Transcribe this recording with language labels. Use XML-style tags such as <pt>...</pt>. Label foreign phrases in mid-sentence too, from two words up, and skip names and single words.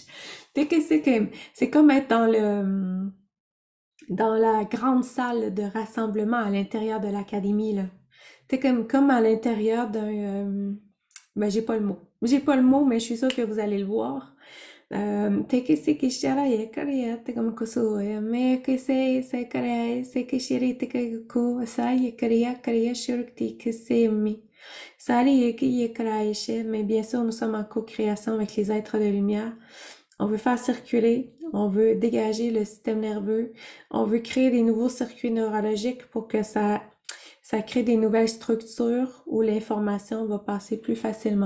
<fr>Dès que c'est comme être dans la grande salle de rassemblement à l'intérieur de l'académie, là. T'es comme à l'intérieur ben, j'ai pas le mot. J'ai pas le mot, mais je suis sûre que vous allez le voir. Te que se que shara ye kare te como kusu me que se kare se que shiri te que ku sa ye kare shurukti que se mi sali ye ki ye kare mais bien sûr nous sommes en co-création avec les êtres de lumière. On veut faire circuler, on veut dégager le système nerveux, on veut créer des nouveaux circuits neurologiques pour que ça crée des nouvelles structures où l'information va passer plus facilement.</fr>